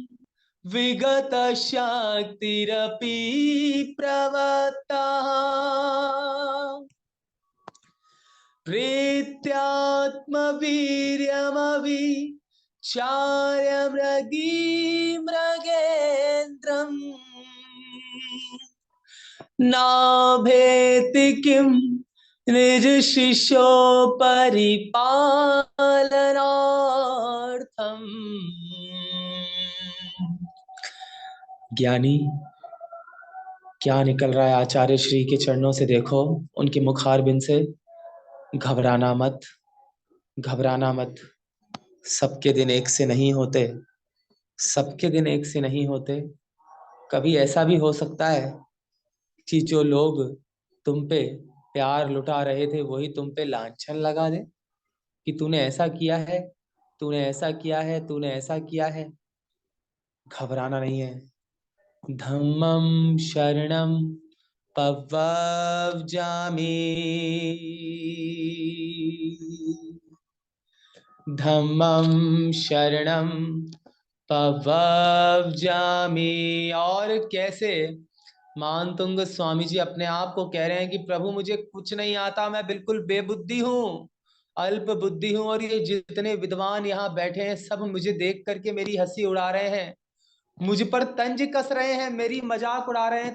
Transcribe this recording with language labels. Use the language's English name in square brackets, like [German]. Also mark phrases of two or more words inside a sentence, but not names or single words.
[Sanskrit] विगतशक्तिरपि प्रवत्तः प्रीत्यात्मवीर्यमविचार्य नाभेति किं निज शिशो परिपालनार्थम। [Hindi] ज्ञानी क्या निकल रहा है आचार्य श्री के चरणों से, देखो उनके मुखारबिंद से। घबराना मत, घबराना मत। सबके दिन एक से नहीं होते, सबके दिन एक से नहीं होते। कभी ऐसा भी हो सकता है कि जो लोग तुम पे प्यार लुटा रहे थे वही तुम पे लांछन लगा दे कि तूने ऐसा किया है, तूने ऐसा किया है, तूने ऐसा किया है। घबराना नहीं है। [Pali] धम्मं शरणं पवव्जामि, धम्मं शरणं पवव्जामि। [Hindi] और कैसे मानतुंग स्वामी जी अपने आप को कह रहे हैं कि प्रभु मुझे कुछ नहीं आता, मैं बिल्कुल बेबुद्धि हूँ, अल्प बुद्धि हूँ। और ये जितने विद्वान यहाँ बैठे हैं सब मुझे देख करके मेरी हंसी उड़ा रहे हैं, मुझ पर तंज कस रहे हैं, मेरी मजाक उड़ा रहे हैं।